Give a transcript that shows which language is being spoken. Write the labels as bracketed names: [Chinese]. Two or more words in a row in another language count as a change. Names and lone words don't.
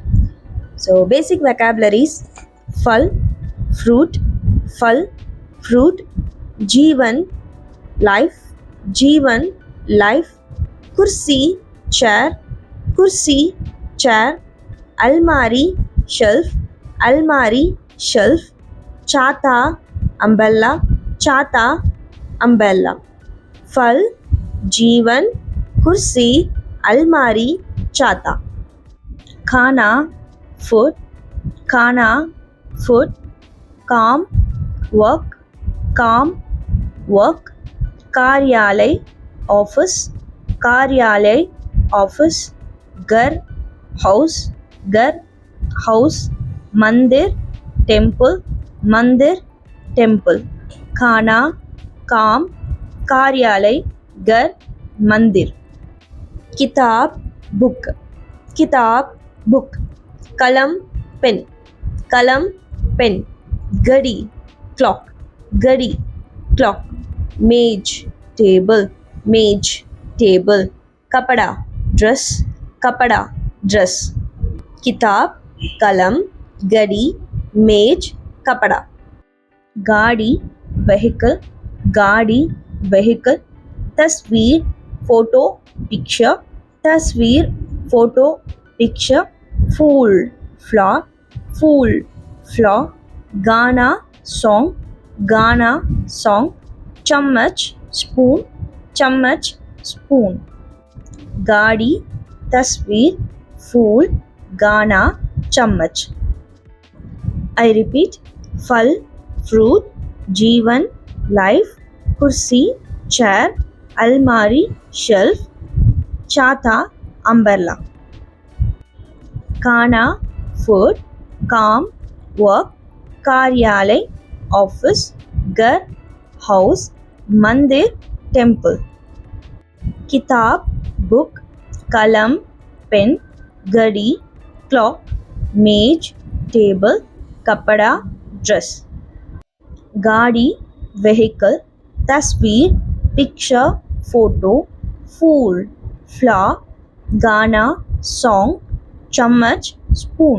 [English] So basic vocabularies: फल, fruit, फल, fruit, जीवन, life, जीवन, life, कुर्सी, chair, कुर्सी, chair, अलमारी, shelf, अलमारी, shelf, छाता, umbrella, छाता, umbrella. [Hindi] फल, जीवन, कुर्सी, अलमारी, छाता. खाना, [English] food, खाना, food, काम, work, कार्यालय, office, कार्यालय, office, [Hindi] घर, house, मंदिर, temple, खाना, काम, कार्यालय, घर, मंदिर. किताब, book, कलम, pen, घड़ी, clock, मेज, table, कपड़ा, dress. किताब, कलम, घड़ी, मेज, कपड़ा. गाड़ी, [English] vehicle, तस्वीर, photo, picture, फूल, flower, [Hindi] गाना, song, चम्मच, spoon. गाड़ी, तस्वीर, फूल, गाना, चम्मच. [English] I repeat: फल, fruit, जीवन, life, कुर्सी, chair, अलमारी, shelf, छाता, umbrella. खाना, food, काम, work, कार्यालय, office, घर, house, मंदिर, temple. किताब, book, [Hindi] कलम, pen, घड़ी, [English] clock, मेज, table, कपड़ा, dress. गाड़ी, vehicle, तस्वीर, picture, photo, फूल, flower, गाना, song, चम्मच, spoon.